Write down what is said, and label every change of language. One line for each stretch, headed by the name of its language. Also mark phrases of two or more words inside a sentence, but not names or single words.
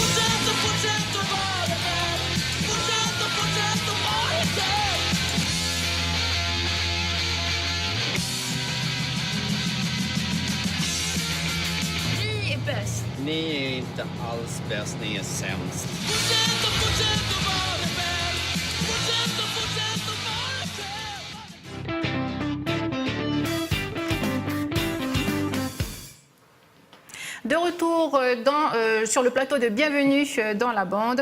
Swedish: Ni är bäst. Ni är inte alls bäst, ni är sämst.
French: De retour sur le plateau de Bienvenue dans la bande.